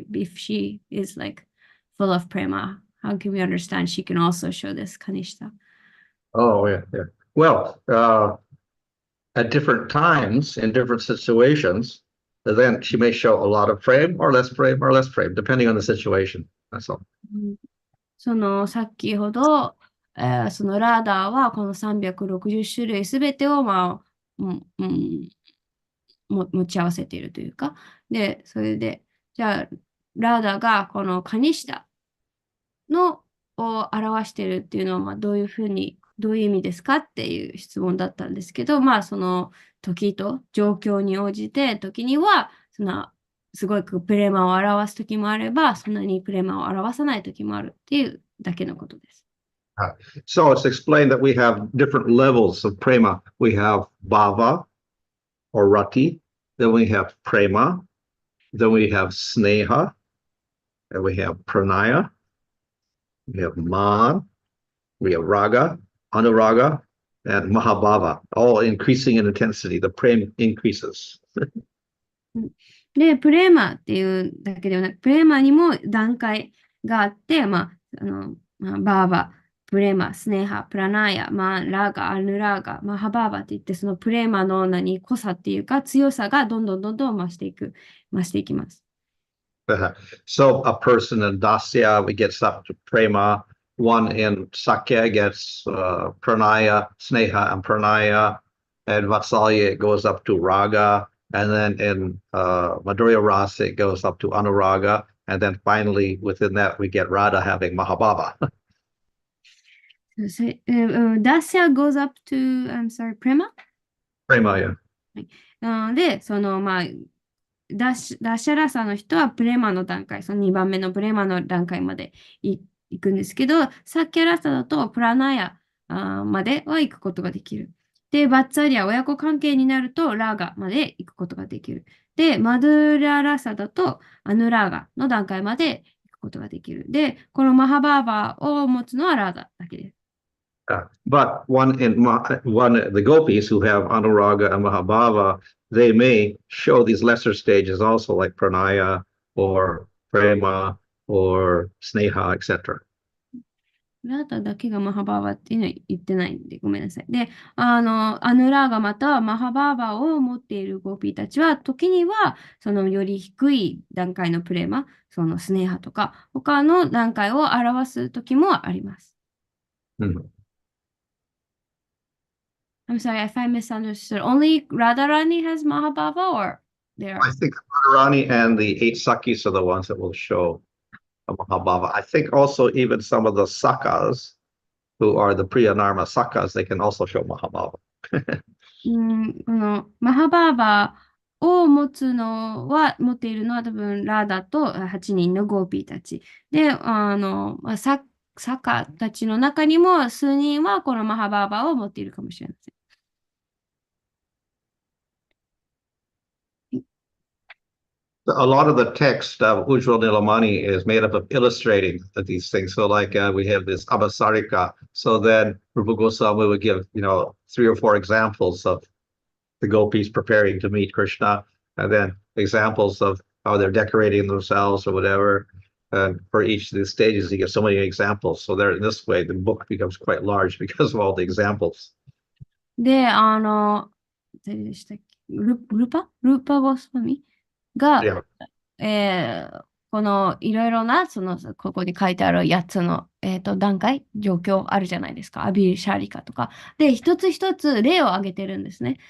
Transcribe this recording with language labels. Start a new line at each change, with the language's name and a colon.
English: If she is like full of prema, how can we understand she can also show this Kanishta? Oh, yeah. Well, at different times, in different situations, then she may show a lot of prema or less prema, depending on the situation. That's all.
Japanese: その先ほど、そのラーダーはこの360種類すべてを、まあ持ち合わせているというか、で、それで、じゃあ、ラーダーがこのカニシタを表しているっていうのは、まあ、どういう意味ですかっていう質問だったんですけど、まあ、その時と状況に応じて、時には、すごくプレマを表す時もあれば、そんなにプレマを表さない時もあるっていうだけのことです。
English: So it's explained that we have different levels of prema. We have bhava or rati, then we have prema, then we have sneha, and we have pranaya, we have man, we have raga, anuraga, and mahabhava, all increasing in intensity. The prema increases.
Japanese: で、プレーマっていうだけではなく、プレーマにも段階があって、バーバ、プレーマ、スネハ、プラナーヤ、ラーガ、アヌラーガ、ハバーバって言って、そのプレーマの濃さっていうか、強さがどんどん増していきます。
English: So a person in Dasya gets up to prema, one in Sakya gets pranaya, sneha, and pranaya, and Vatsalya goes up to raga. And then in Madhurya Rasa, it goes up to Anuraga. And then finally, within that, we get Radha having Mahabhava. Dasya goes up to, I'm sorry, Prema? Prema, yeah.
Japanese: で、ダッシャラサの人はプレマの段階、その2番目のプレマの段階まで行くんですけど、サッキャラサだとプラナヤまでは行くことができる。で、バッツァリア、親子関係になると、ラーガまで行くことができる。で、マドゥララサだと、アヌラーガの段階まで行くことができる。で、このマハバーバーを持つのはラーガだけです。
English: But the gopis who have Anuraga and Mahabhava, they may show these lesser stages also, like Pranaya or Prema or sneha, etc.
Japanese: ラーダだけがマハバーバっていうのは言ってないんで、ごめんなさい。で、アヌラーガまたはマハバーバを持っているゴーピーたちは、時には、そのより低い段階のプレーマ、そのスネーハとか、他の段階を表す時もあります。 Mhm.
English: I'm sorry if I misunderstood. Only Radharani has Mahabhava or there I are? think Radharani and the 8 Sakis are the ones that will show a Mahabhava. I think also even some of the Sakas, who are the Priyanarma Sakas, they can also show Mahabhava.
Japanese: このマハバーバーを持っているのは多分ラーダと8人のゴーピーたち。で、サカたちの中にも数人はこのマハバーバーを持っているかもしれません。
English: A lot of the text of Ujjvala Nilamani is made up of illustrating these things. So like we have this Abhasarika. So then Rupa Goswami would give, 3 or 4 examples of the gopis preparing to meet Krishna, and then examples of how they're decorating themselves or whatever. And for each of these stages, he gives so many examples. So there, in this way, the book becomes quite large because of all the examples.
Japanese: で、誰でしたっけルパゴスワミが、
English: Yeah.
Japanese: このいろいろな、ここに書いてある8つの、段階、状況あるじゃないですか。アビシャリカとか。で、一つ一つ例を挙げてるんですね。